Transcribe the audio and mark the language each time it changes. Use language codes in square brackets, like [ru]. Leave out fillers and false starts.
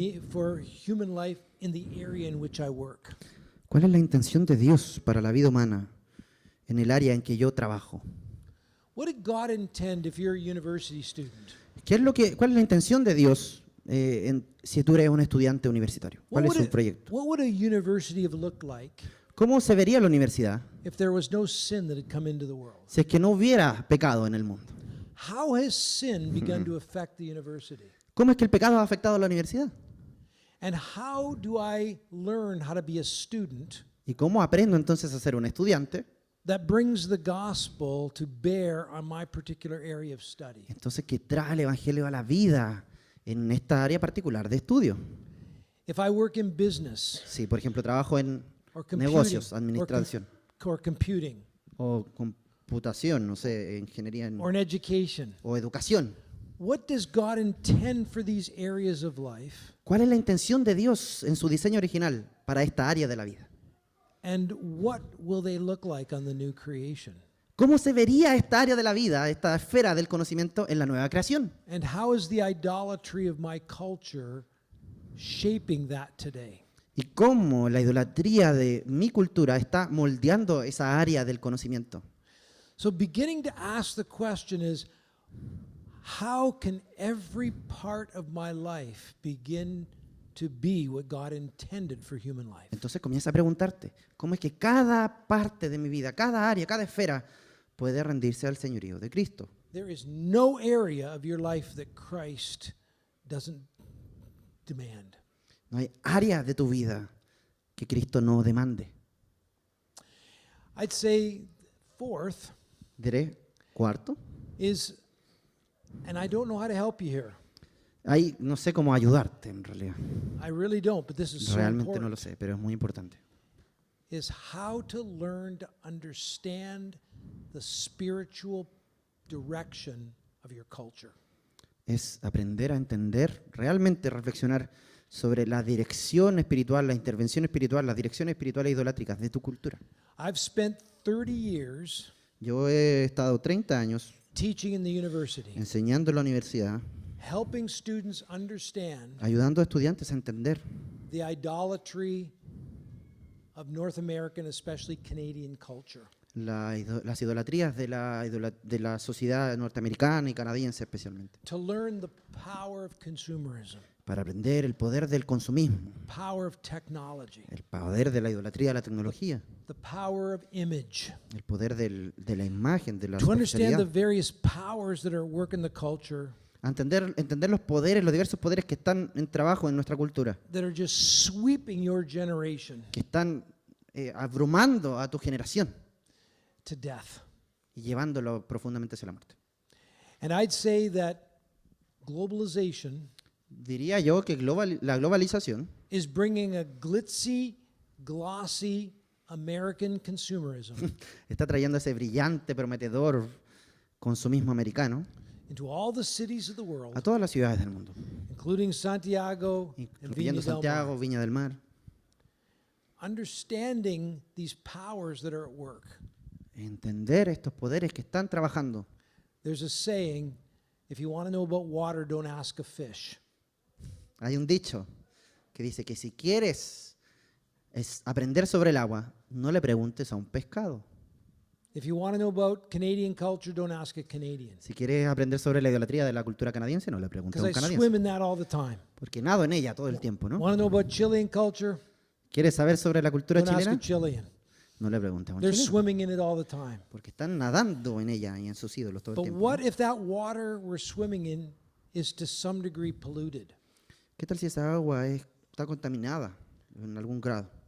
[en] me, for human life in the area in which I work? [es] ¿cuál es la intención de Dios para la vida humana en el área en que yo trabajo? [en] What did God intend if you're a university student? [es] ¿Cuál es la intención de Dios si tú eres un estudiante universitario? ¿Cuál es su proyecto? [en] What would a university have looked like [es] ¿Cómo se vería la universidad [en] if there was no sin that had come into the world? [es] si es que no hubiera pecado en el mundo? [en] How has sin begun to affect the university? [es] ¿Cómo es que el pecado ha afectado a la universidad? [en] And how do I learn how to be a student [es] ¿Y cómo aprendo entonces a ser un estudiante? [en] that brings the gospel to bear on my particular area of study? [es] Entonces que trae el evangelio a la vida en esta área particular de estudio. [en] If I work in business [es] Si, por ejemplo, trabajo en [en] or computing [es] negocios, administración [en] or computing [es] o computación, no sé, ingeniería [en] or in education, [es] o educación. [en] what does God intend for these areas of life? [es] ¿Cuál es la intención de Dios en su diseño original para esta área de la vida? [en] And what will they look like on the new creation? [es] ¿Cómo se vería esta área de la vida, esta esfera del conocimiento en la nueva creación? [en] And how is the idolatry of my culture shaping that today? [es] ¿Y cómo la idolatría de mi cultura está moldeando esa área del conocimiento? [en] So beginning to ask the question is, how can every part of my life begin to be what God intended for human life? [es] Entonces comienza a preguntarte, ¿cómo es que cada parte de mi vida, cada área, cada esfera puede rendirse al señorío de Cristo? [en] There is no area of your life that Christ doesn't demand. [es] No hay área de tu vida que Cristo no demande. [en] I'd say fourth [es] Diré, cuarto, [en] is, and I don't know how to help you here. [es] ahí no sé cómo ayudarte en realidad. [en] I really don't, but this is so [es] Realmente no lo [en] important. [es] sé, pero es muy importante. [en] Is how to learn to understand the spiritual direction of your culture. [es] Es aprender a entender, realmente reflexionar sobre la dirección espiritual, la intervención espiritual, las direcciones espirituales e idolátricas de tu cultura. [en] I've spent 30 years [es] Yo he estado 30 años [en] teaching in the university, [es] enseñando en la universidad, [en] helping students understand [es] ayudando a estudiantes a entender [en] the idolatry of North American, especially Canadian culture. [es] las idolatrías de la sociedad norteamericana y canadiense especialmente, [en] To learn the power of consumerism. [es] para aprender el poder del consumismo, [en] power of technology, [es] el poder de la idolatría de la tecnología, [en] the power of image, [es] el poder de la imagen, de la [en] to understand the [es] superficialidad. [en] various powers that are at work in the culture [es] A entender los poderes, los diversos poderes que están en trabajo en nuestra cultura, [en] that are just sweeping your generation [es] que están abrumando a tu generación [en] to death. [es] y llevándolo profundamente hacia la muerte. [en] And I'd say that globalization [es] Diría yo que la globalización [en] is bringing a glitzy, glossy American consumerism [es] está trayendo ese brillante, prometedor consumismo americano [en] into all the cities of the world, [es] a todas las ciudades del mundo, [en] including Santiago and [es] incluyendo Viña del Santiago, Mar. Viña del Mar. [en] Understanding these powers that are at work. [es] Entender estos poderes que están trabajando. [en] There's a saying, if you want to know about water, don't ask a fish. [es] Hay un dicho que dice que si quieres aprender sobre el agua, no le preguntes a un pescado. [en] If you want to know about Canadian culture, don't ask a Canadian. [es] Si quieres aprender sobre la idolatría de la cultura canadiense, no le preguntes a [en] Because [es] un [en] I [es] canadiense. [en] swim in that all the time. [es] Porque nado en ella todo el tiempo, ¿no? [en] Want to know about Chilean culture? [es] ¿Quieres saber sobre la cultura [en] Don't ask a [es] chilena? [en] Chilean. [es] No le preguntes a un [en] They're [es] chileno. [en] swimming in it all the time. [es] Porque están nadando en ella y en sus ídolos todo el [en] But [es] tiempo. [en] what [es] ¿no? [en] if that water we're swimming in is to some degree polluted? [es] ¿Qué tal si esa agua está contaminada en algún grado?